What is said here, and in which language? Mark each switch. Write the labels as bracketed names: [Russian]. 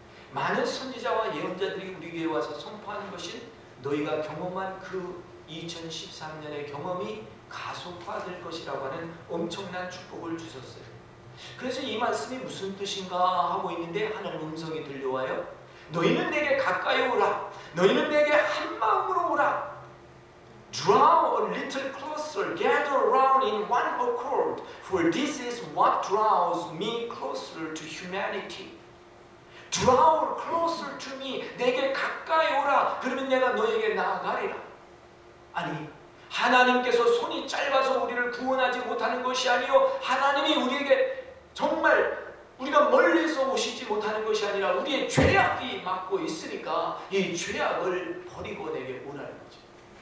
[Korean] 많은 선지자와 예언자들이 우리 교회에 와서 선포하는 것은 너희가 경험한 그 2013년의 경험이 가속화될 것이라고 하는 엄청난 축복을 주셨어요. 그래서 이 말씀이 무슨 뜻인가 하고 있는데 하나님 음성이 들려와요. 너희는 내게 가까이 오라. 너희는 내게 한 마음으로 오라. [English] Draw a little closer, gather around in one accord, for this is what draws me closer to humanity. Draw closer to me. [Korean] 내게 가까이 오라. 그러면 내가 너에게 나아가리라. 아니, 하나님께서 손이 짧아서 우리를 구원하지 못하는 것이 아니요 하나님이 우리에게 정말 우리가 멀리서 오시지 못하는 것이 아니라 우리의 죄악이 막고 있으니까 이 죄악을 버리고 내게 오라는 거죠.